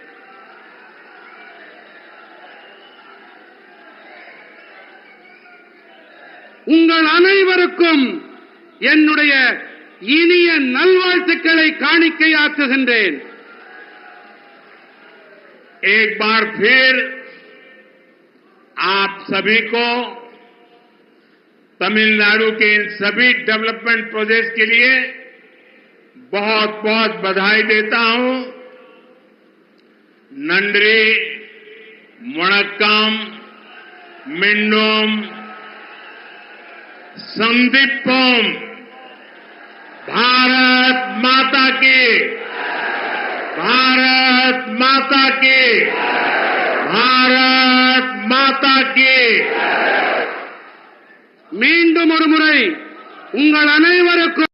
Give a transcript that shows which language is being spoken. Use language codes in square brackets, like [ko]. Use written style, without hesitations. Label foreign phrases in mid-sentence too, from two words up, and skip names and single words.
[ta] உங்கள் அனைவருக்கும் என்னுடைய இனிய நல்வாழ்த்துக்களை காணிக்கையாக்குகின்றேன். [hi] एक बार फिर आप सभी को तमिलनाडु के इन सभी [en] development projects [hi] के लिए बहुत बहुत बधाई देता हूं। [ta] நன்றி, வணக்கம், மீண்டும், சந்திப்போம், [hi] भारत माता की, भारत माता की, भारत माता की। [ta] மீண்டும் ஒரு முறை உங்கள் அனைவருக்கும்